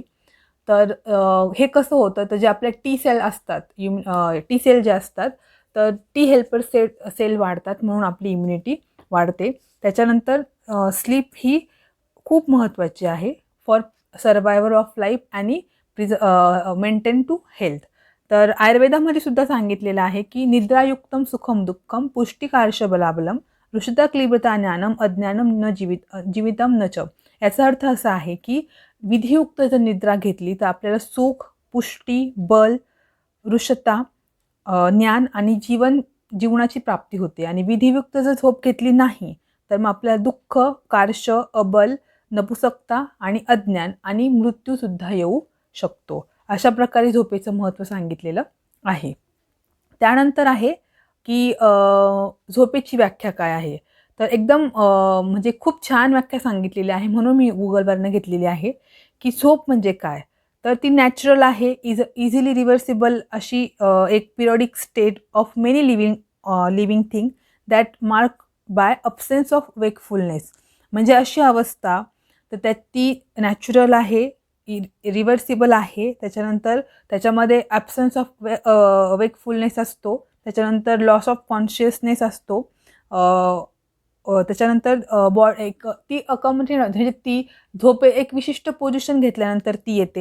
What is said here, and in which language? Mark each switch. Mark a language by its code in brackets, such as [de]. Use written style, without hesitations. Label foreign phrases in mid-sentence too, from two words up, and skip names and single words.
[mr] तर हे कसं होतं तर जे आपल्या [en] T cell [mr] असतात [en] T cell [mr] जे असतात तर [en] T helper cell [mr] वाढतात म्हणून आपली इम्युनिटी वाढते. त्याच्यानंतर स्लीप ही खूप महत्त्वाची आहे [en] for survivor of life [mr] आणि [en] maintain to health. [mr] तर आयुर्वेदामध्ये सुद्धा सांगितलेलं आहे की [sa] निद्रायुक्तम सुखम दुःखम पुष्टिकारश बलाबलम ऋषिता क्लिबता ज्ञानम अज्ञानम न जीवितम न च. [mr] याचा अर्थ असा आहे की विधियुक्त जर निद्रा घेतली तर आपल्याला सुख, पुष्टी, बल, ऋषता, ज्ञान आणि जीवनाची प्राप्ती होते. आणि विधियुक्त जर झोप घेतली नाही तर मग आपल्याला दुःख, कार्श, अबल, नपुसकता आणि अज्ञान आणि मृत्यूसुद्धा येऊ शकतो. अशा प्रकारे झोपेचं महत्त्व सांगितलेलं आहे. त्यानंतर आहे की झोपेची व्याख्या काय आहे. तर एकदम म्हणजे खूप छान व्याख्या सांगितलेली आहे, म्हणून मी गुगलवरनं घेतलेली आहे की झोप म्हणजे काय. तर ती नॅचरल आहे, [en] easily reversible [mr] अशी एक [en] periodic state of many living thing that mark by absence of wakefulness. [mr] म्हणजे अशी अवस्था तर त्यात ती नॅचरल आहे, रिव्हर्सिबल आहे, त्याच्यानंतर त्याच्यामध्ये [en] absence of wakefulness [mr] असतो, त्याच्यानंतर [en] loss of consciousness [mr] असतो, त्याच्यानंतर एक ती म्हणजे ती झोप एक विशिष्ट पोझिशन घेतल्यानंतर ती येते.